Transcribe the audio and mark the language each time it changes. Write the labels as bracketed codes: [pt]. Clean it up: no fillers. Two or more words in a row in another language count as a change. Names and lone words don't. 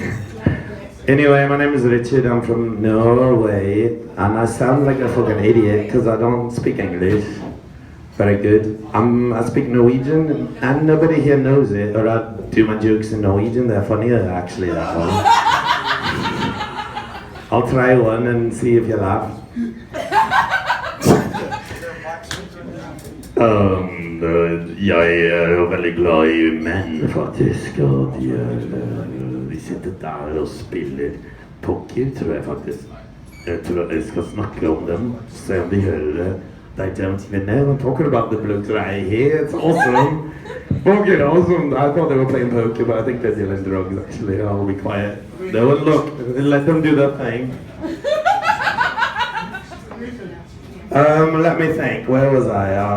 [en] Anyway, my name is Richard. I'm from Norway, and I sound like a fucking idiot because I don't speak English very good. I speak Norwegian, and nobody here knows it, or I do my jokes in Norwegian. They're funnier, actually, that one. I'll try one and see if you laugh. [no] Jeg veldig glad I menn, faktisk, og de sitter der og spiller poker, tror jeg faktisk. Jeg tror jeg skal snakke om dem, se om de hører det. [en] They don't even know I'm talking about the blokes right here, it's awesome. Poker, awesome. I thought they were playing poker, but I think they're dealing drugs, actually. I'll be quiet. They won't look, let them do their thing. Let me think, where was I?